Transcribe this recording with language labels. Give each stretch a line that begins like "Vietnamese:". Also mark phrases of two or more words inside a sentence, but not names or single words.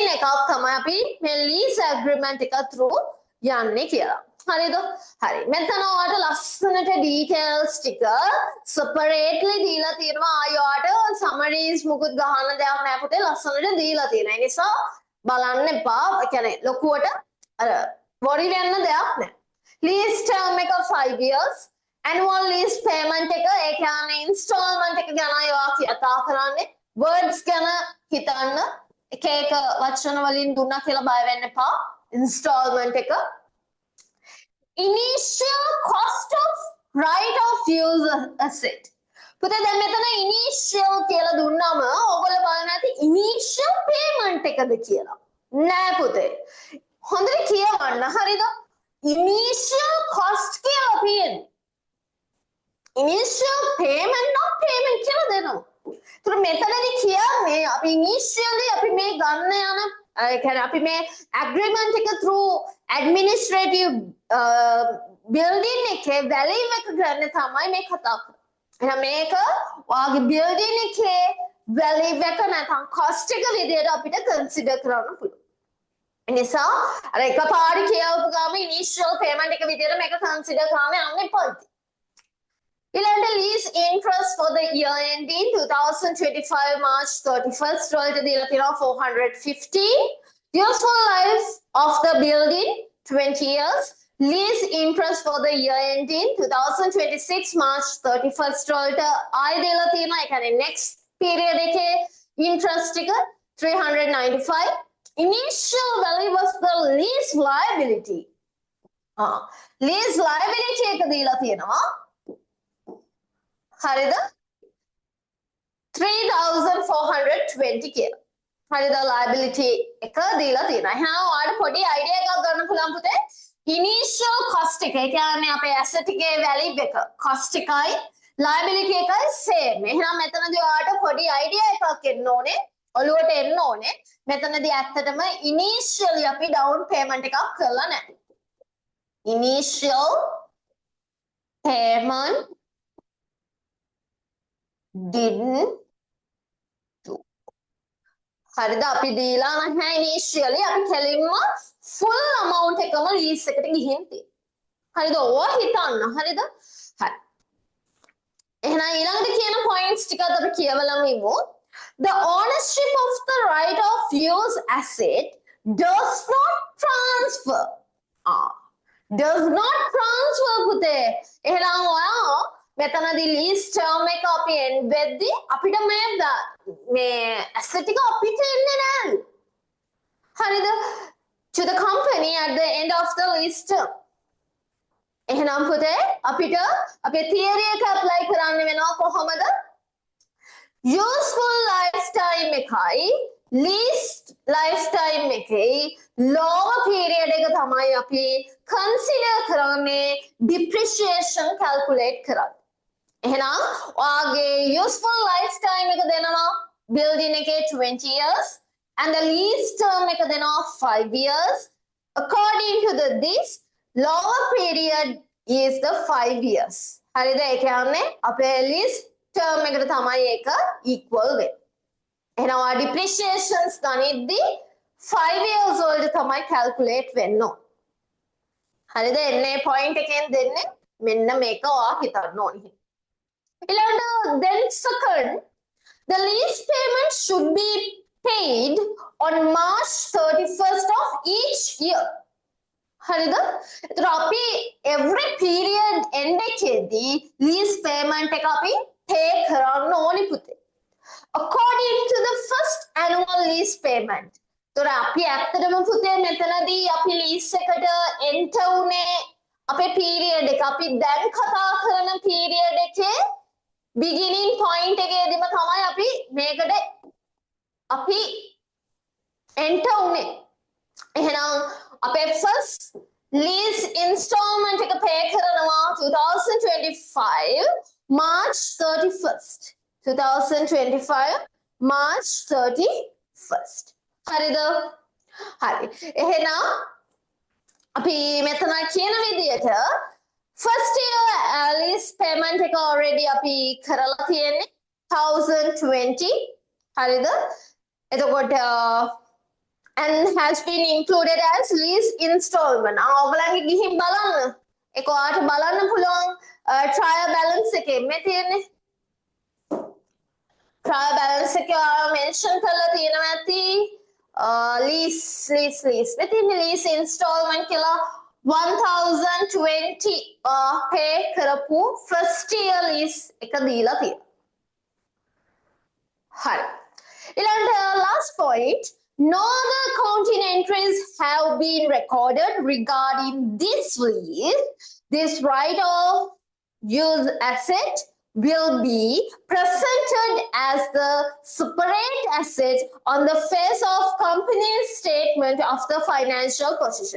Sinhala: එකක් තමයි අපි මේ
English: lease agreement
Sinhala: එක through යන්නේ කියලා හරිද හරි මෙතන ඔයාලට ලස්සනට details ටික separately දීලා තියෙනවා ආයෙත් summaries මුකුත් ගහන්න දෙයක් නැහැ පුතේ ලස්සනට දීලා තියෙනවා ඒ නිසා බලන්න එපා ඒ කියන්නේ ලොකුවට අර worry වෙන්න දෙයක් නැහැ
English: lease term
Sinhala: එක
English: 5 years annual lease payment
Sinhala: එක ඒ කියන්නේ installment එක ගැන ඔයා කතා කරන්නේ words ගැන හිතන්න එක වචන වලින් දුන්නා කියලා බය වෙන්න එපා installment එක
English: initial cost of right of use asset
Sinhala: පුතේ දැන් මෙතන
English: initial
Sinhala: කියලා දුන්නාම ඕගොල්ලෝ බලන්න ඇති
English: initial payment
Sinhala: එකද කියලා නෑ පුතේ හොඳට කියවන්න හරිද
English: initial cost
Sinhala: කියලා තියෙන්නේ
English: initial payment not payment
Sinhala: කියලා දෙනවා ඒතර මෙතනදී කියන්නේ අපි initially අපි මේ ගන්න යන ඒ කියන්නේ අපි මේ agreement එක
English: through administrative building
Sinhala: එකේ value එක ගන්න තමයි මේ කතා කරන්නේ. එහෙනම් මේක ඔයාගේ building එකේ value එක නැත්නම් cost එක විදිහට අපිට consider කරන්න පුළුවන්. ඒ නිසා අර එකපාරට කියවපු ගාම
English: initial payment
Sinhala: එක විදිහට මේක consider කරන්න යන්න එපා.
English: ඊළඟට lease interest for the year ending 2025 March 31st
Sinhala: වලට දීලා තියෙනවා
English: 450 useful life of the building 20 years lease interest for the year ending 2026 March 31st වලට
Sinhala: ආයෙ දීලා තියෙනවා ඒ කියන්නේ
English: next period එකේ interest එක 395 initial value was the lease liability lease liability
Sinhala: එක දීලා තියෙනවා හරිද 3420 කියලා. හරිද liability එක දීලා තියෙනවා. එහෙනම් ඔයාලට පොඩි idea එකක් ගන්න පුළුවන් පුතේ. initial cost එක. ඒ කියන්නේ අපේ asset එකේ value එක cost එකයි liability එකයි same. එහෙනම් මෙතනදී ඔයාලට පොඩි idea එකක් එන්න ඕනේ. ඔළුවට එන්න ඕනේ. මෙතනදී ඇත්තටම initially අපි
English: down payment
Sinhala: එකක් කරලා නැහැ.
English: Initial payment didn't do.
Sinhala: හරිද? අපි දීලා නැහැ initially. අපි කෙලින්ම
English: full amount
Sinhala: එකම lease එකට ගිහින් තියෙනවා. හරිද? ඕවා හිතන්න. හරිද? හරි. එහෙනම් ඊළඟට කියන points ටිකත් අපි කියවලම ඉමු.
English: The ownership of the right of use asset does not transfer. Does not transfer
Sinhala: පුතේ. එහෙනම් ඔයා මෙතනදී
English: lease term
Sinhala: එක අපි end වෙද්දී අපිට මේ asset එක අපිට එන්නේ නැහැ. හරිද?
English: To the company at the end of the lease term.
Sinhala: එහෙනම් පුතේ අපිට අපේ theory එක apply කරන්න වෙනවා කොහොමද?
English: Useful lifetime
Sinhala: එකයි
English: lease lifetime
Sinhala: එකයි
English: lower period
Sinhala: එක තමයි අපි consider කරන්නේ
English: depreciation calculate
Sinhala: කරන්න. එහෙනම් ඔයාගේ
English: useful lifetime
Sinhala: එක දෙනවා
English: building එකේ 20 years and the lease term
Sinhala: එක දෙනවා
English: 5 years. According to this lower period is the 5 years.
Sinhala: හරිද? ඒ කියන්නේ අපේ
English: lease term
Sinhala: එකට තමයි ඒක equal වෙන්නේ. එහෙනම් ආ depreciations ගනිද්දී 5 years වලට තමයි calculate වෙන්න ඕනේ. හරිද? එන්නේ point එකෙන් දෙන්නේ මෙන්න මේක ඔයා හිතන්න ඕනේ.
English: ඊළඟට then second, the lease payment should be paid on March 31st of each year.
Sinhala: හරිද? ඒතර අපි
English: every period
Sinhala: end එකේදී
English: lease payment
Sinhala: එක අපි pay කරන්න ඕනි පුතේ.
English: According to the first annual lease payment.
Sinhala: ඒතර අපි ඇත්තටම පුතේ මෙතනදී අපි lease එකට enter උනේ අපේ period එක අපි දැන් කතා කරන period එකේ beginning point එකේදීම තමයි අපි මේකට අපි enter උනේ. එහෙනම් අපේ
English: first lease installment
Sinhala: එක pay කරනවා 2025 March 31st. 2025 March 31st. හරිද? හරි. එහෙනම් අපි මෙතන කියන විදිහට
English: first year lease payment
Sinhala: එක already අපි කරලා තියෙන්නේ 1020. හරිද?
English: එතකොට and has been included as lease installment.
Sinhala: ඔයගලන්ගේ ගිහින් බලන්න. ඒක ඔයාලට බලන්න පුළුවන්
English: trial balance
Sinhala: එකේ මේ තියෙන්නේ.
English: trial balance
Sinhala: එකේ ඔයාලා mention කරලා තියෙනවා ඇති lease මේ තියෙන්නේ
English: lease installment
Sinhala: කියලා 1020 pay කරපු
English: first year lease
Sinhala: එක දීලා තියෙනවා. හරි.
English: ඊළඟට last point, no other accounting entries have been recorded regarding this lease. This right of use asset will be presented as the separate asset on the face of company's statement of the financial position.